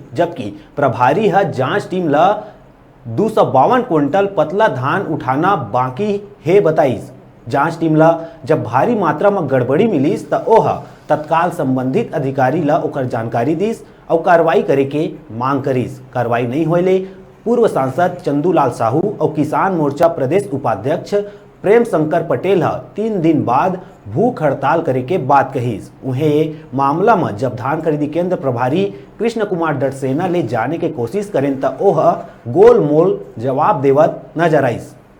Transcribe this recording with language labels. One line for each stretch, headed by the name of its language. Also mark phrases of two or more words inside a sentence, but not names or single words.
Chhattisgarhi: जबकि प्रभारी जांच टीम ला 252 कुंटल पतला धान उठाना बाकी है बताइस। जांच टीम ला जब भारी मात्रा में गड़बड़ी मिलिस त ओह तत्काल संबंधित अधिकारी ला ओकर जानकारी दिस और कार्रवाई करे के मांग करिस। कार्रवाई नहीं होले पूर्व सांसद चंदूलाल साहू और किसान मोर्चा प्रदेश उपाध्यक्ष प्रेम शंकर पटेल 3 दिन बाद भूख हड़ताल करे के बात कहिस। उन्हें मामला में जब धान खरीदी केंद्र प्रभारी कृष्ण कुमार डटसेना ले जाने के कोशिश करें त ओह गोल मोल जवाब देवत नजर आइस।